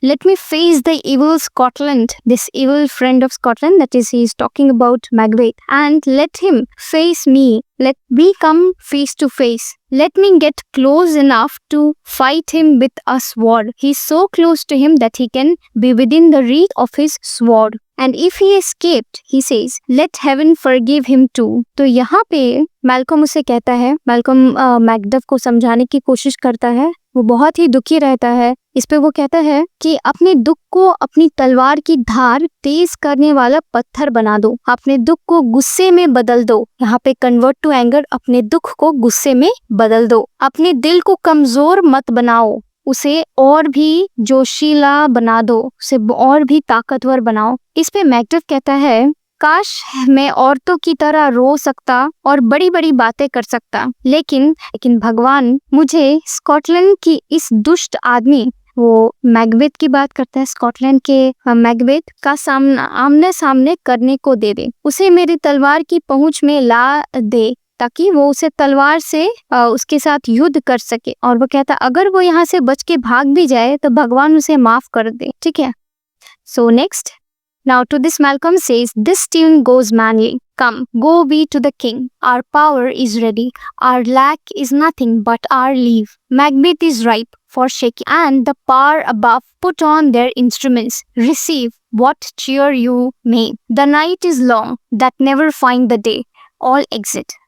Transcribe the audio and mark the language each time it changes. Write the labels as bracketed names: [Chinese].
[English] Let me face the evil Scotland, this evil friend of Scotland, that is, he is talking about Macbeth, and let him face me. Let me come face to face. Let me get close enough to fight him with a sword. He is so close to him that he can be within the reach of his sword. And if he escaped, he says, let heaven forgive him too. [Hindi] तो यहाँ पे Malcolm उसे कहता है, Malcolm Macduff को समझाने की कोशिश करता है। वो बहुत ही दुखी रहता है। इस पे वो कहता है कि अपने दुख को अपनी तलवार की धार तेज करने वाला पत्थर बना दो, अपने दुख को गुस्से में बदल दो। यहाँ पे [English] convert to anger, [Hindi] अपने दुख को गुस्से में बदल दो। अपने दिल को कमजोर मत बनाओ, उसे और भी जोशीला बना दो, उसे और भी ताकतवर बनाओ। इस पे मैकडफ कहता है, काश मैं औरतों की तरह रो सकता और बड़ी बड़ी बातें कर सकता, लेकिन भगवान मुझे स्कॉटलैंड की इस दुष्ट आदमी, वो मैकबेथ की बात करता है, स्कॉटलैंड के मैकबेथ का सामना आमने सामने करने को दे दे, उसे मेरी तलवार की पहुंच में ला दे ताकि वो उसे तलवार से उसके साथ युद्ध कर सके। और वो कहता अगर वो यहाँ से बच के भाग भी जाए तो भगवान उसे माफ कर दे। ठीक है, so next. [English] Now to this Malcolm says, this tune goes manly. Come, go we to the king. Our power is ready. Our lack is nothing but our leave. Macbeth is ripe for shaking, and the power above put on their instruments. Receive what cheer you may. The night is long that never find the day. All exit.